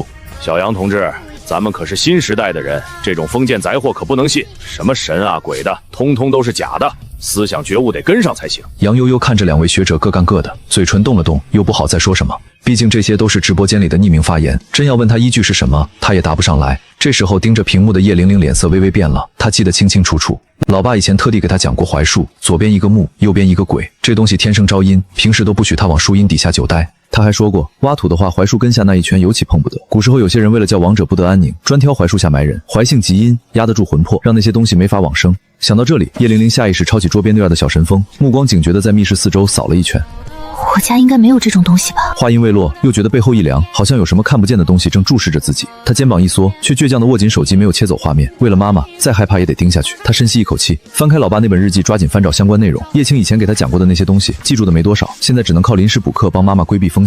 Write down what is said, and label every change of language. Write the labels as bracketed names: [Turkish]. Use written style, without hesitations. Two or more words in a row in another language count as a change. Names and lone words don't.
[Chinese] 小楊同志，咱們可是新時代的人，這種封建雜貨可不能信，什麼神啊鬼的，通通都是假的，思想覺悟得跟上才行。楊悠悠看着2位學者各幹各的，嘴唇動了動，又不好再說什麼。畢竟這些都是直播間裡的匿名發言，真要問他依據是什麼，他也答不上來。這時候盯着屏幕的葉玲玲臉色微微變了，他記得清清楚楚，老爸以前特地給他講過槐樹，左邊一個木，右邊一個鬼，這東西天生招陰，平時都不許他往樹蔭底下久待。他還說過，挖土的話，槐樹根下那一圈尤其碰不得。古時候有些人為了叫亡者不得安寧，專挑槐樹下埋人，槐性极陰，壓得住魂魄，讓那些東西没法往生。想到这裡，叶玲玲下意識抄起桌邊对面的小神風，目光警觉地在密室四周掃了一圈。我家应该没有這種東西吧？話音未落，又覺得背後一涼，好像有什麼看不見的東西正注視着自己。他肩膀一縮，卻倔強地握緊手機，沒有切走畫面。為了媽媽，再害怕也得盯下去。他深吸一口氣，翻開老爸那本日記，抓緊翻找相關內容。葉青以前給他講過的那些東西，記住的沒多少，現在只能靠臨時補課幫媽媽規避風險。